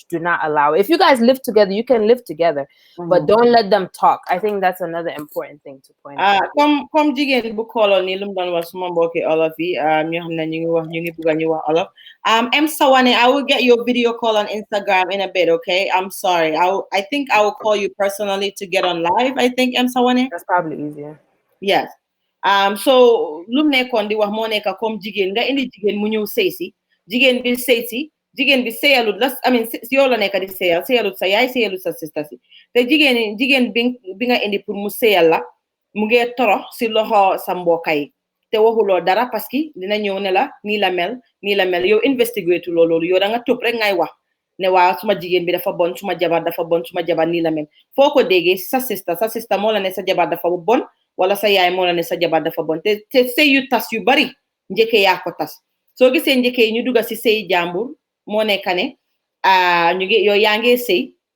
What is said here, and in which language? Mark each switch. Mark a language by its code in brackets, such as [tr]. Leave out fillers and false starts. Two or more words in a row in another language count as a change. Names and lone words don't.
[en] Do not allow it. If you guys live together, you can live together, but don't let them talk. I think that's another important thing to point out. [wo] Comme jigéen bu kooloon ni lu mu doon wax suma mbokki olof yi ñoo xam ne ñu ngi wax ñu ngi bugg ñu wax olof. [en] M Sawane, I will get your video call on Instagram in a bit, okay? I'm sorry. I think I will call you personally to get on live. I think M Sawane. That's probably easier. Yes. [wo] So lu mu nekkoon di wax moo nekk comme jigéen nga indi jigéen mu ñëw sëy si jigéen bi sëy si jigéen bi sëyalut la yow la nekk di sëyalut sa yaay sëyalut sa sista si te jigéen bi nga indi pour mu sëyal la mu ngi torox si loxo sa mbokk yi te waxuloo dara [fr] parce que [wo] dina ñëw ne la nii la mel yow investigate loolu yow da nga tëb rek ngay wax ne waa suma jigéen bi dafa bon suma jabar dafa bon suma jabar nii la mel foo ko déggee sa sista moo la ne sa jabar dafa bon wala sa yaay moo la ne sa jabar dafa bon te sëy yu tas yu bari njëkke yaa ko tas soo gisee njëkke yi ñu dugga si sëy jàmbur moo nekk ne ñu ngi yow yaa ngi sëy